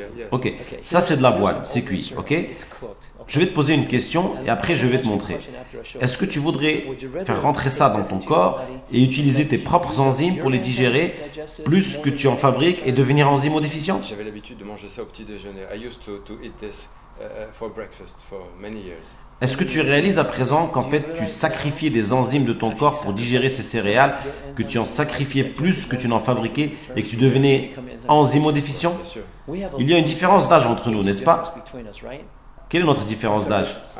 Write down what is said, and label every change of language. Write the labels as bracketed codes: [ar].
[fr] Ok, ça c'est de l'avoine, c'est cuit, ok? Je vais te poser une question et après je vais te montrer. Est-ce que tu voudrais faire rentrer ça dans ton corps et utiliser tes propres enzymes pour les digérer plus que tu en fabriques et devenir enzymodéficient? J'avais l'habitude de manger ça au petit déjeuner. [en] I used to eat this for breakfast for many years. [fr] Est-ce que tu réalises à présent qu'en fait tu sacrifiais des enzymes de ton corps pour digérer ces céréales, que tu en sacrifiais plus que tu n'en fabriquais et que tu devenais enzymodéficient? Il y a une différence d'âge entre nous, n'est-ce pas? Quelle est notre différence d'âge?